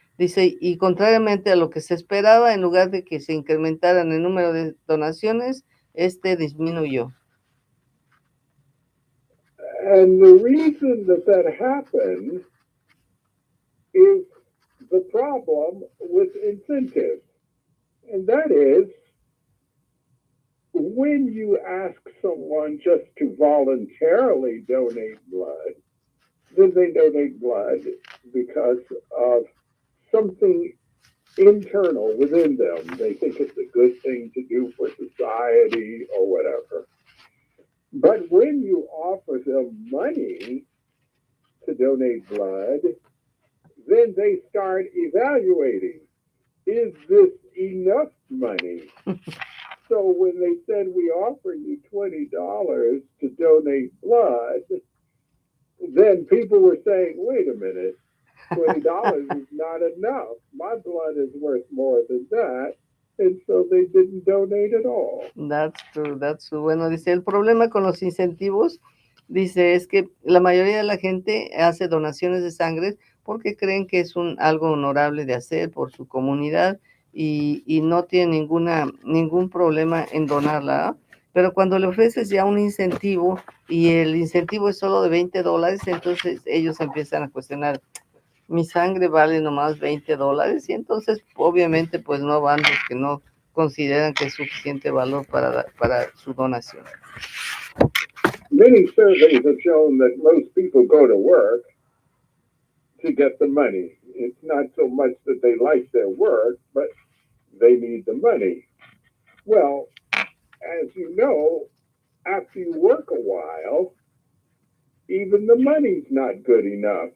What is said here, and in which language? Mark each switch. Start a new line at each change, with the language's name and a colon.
Spanish: Dice, y contrariamente a lo que se esperaba, en lugar de que se incrementaran el número de donaciones, disminuyó.
English: And the reason that happened is the problem with incentives. And that is, when you ask someone just to voluntarily donate blood, then they donate blood because of something internal within them. They think it's a good thing to do for society or whatever. But when you offer them money to donate blood, then they start evaluating, is this enough money? So when they said we offer you $20 to donate blood, then people were saying, wait a minute, $20 is not enough. My blood is worth more than that. And so they didn't donate at all. That's true, that's true.
Spanish: Bueno, dice, el problema con los incentivos, dice, es que la mayoría de la gente hace donaciones de sangre porque creen que es algo honorable de hacer por su comunidad y no tiene ningún problema en donarla, ¿ah? Pero cuando le ofreces ya un incentivo y el incentivo es solo de $20, entonces ellos empiezan a cuestionar, mi sangre vale nomás $20 y entonces obviamente pues no van los que no consideran que es suficiente valor para su donación.
English: Many surveys have shown that most people go to work to get the money. It's not so much that they like their work, but they need the money. Well, as you know, after you work a while, even the money's not good enough.